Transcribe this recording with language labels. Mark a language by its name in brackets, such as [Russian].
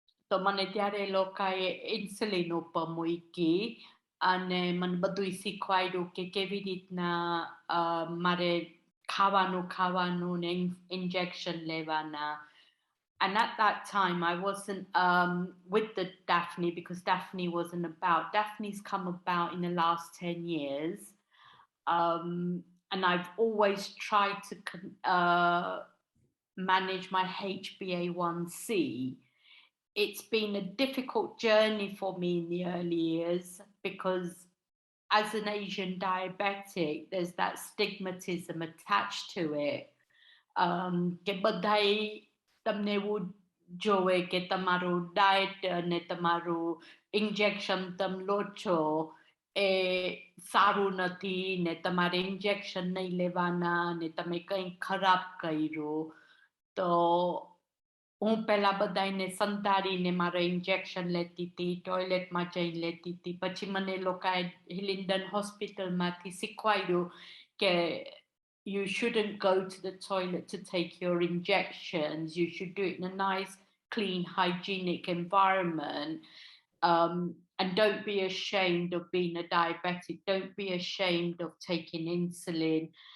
[Gujarati] So મને ત્યારે લોકોએ ઇન્સ્યુલિન ઉપર મૂકી અને મને બધું શીખવાડ્યું કે કેવી રીતના મારે ખાવાનું ને [English] injection [Gujarati] લેવાના. [English] And at that time, I wasn't with the Daphne, because Daphne wasn't about. Daphne's come about in the last 10 years. And I've always tried to manage my HbA1c. It's been a difficult journey for me in the early years, because as an Asian diabetic, there's that stigmatism attached to it. [Gujarati] કે બધાય તમને એવું જોવે કે તમારું diet અને તમારું injection તમે લો છો એ સારું નથી ને તમારે ઇન્જેક્શન નહીં લેવાના ને તમે કંઈ ખરાબ કર્યું. તો હું પહેલા બધાને સંતાડીને મારા ઇન્જેક્શન લેતી હતી, ટોયલેટમાં જઈને લેતી હતી. પછી મને લોકોએ હિલિન્ડન હોસ્પિટલમાંથી શીખવાડ્યું કે [English] you shouldn't go to the toilet to take your injections. You should do it in a nice, clean, hygienic environment. And don't be ashamed of being a diabetic. Don't be ashamed of taking insulin.